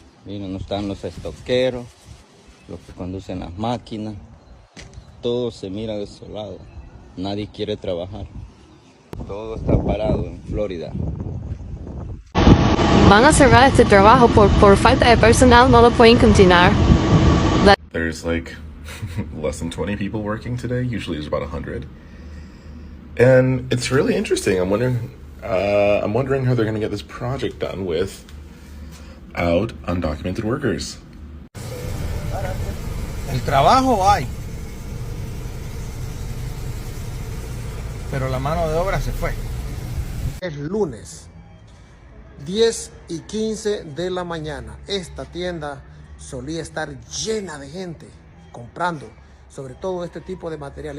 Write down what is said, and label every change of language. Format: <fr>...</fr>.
<es>Miren, no están los estoqueros, los que conducen las máquinas. Todo se mira desolado. Nadie quiere trabajar. Todo está parado en Florida. Van a cerrar este trabajo por falta de personal, no lo pueden continuar.</es> <en>There's like less than 20 people working today. Usually there's about 100. And it's really interesting. I'm wondering how they're going to get this project done without undocumented workers.</en> <es>El trabajo hay, pero la mano de obra se fue. Es lunes, 10:15 de la mañana. Esta tienda solía estar llena de gente comprando, sobre todo este tipo de material.</es>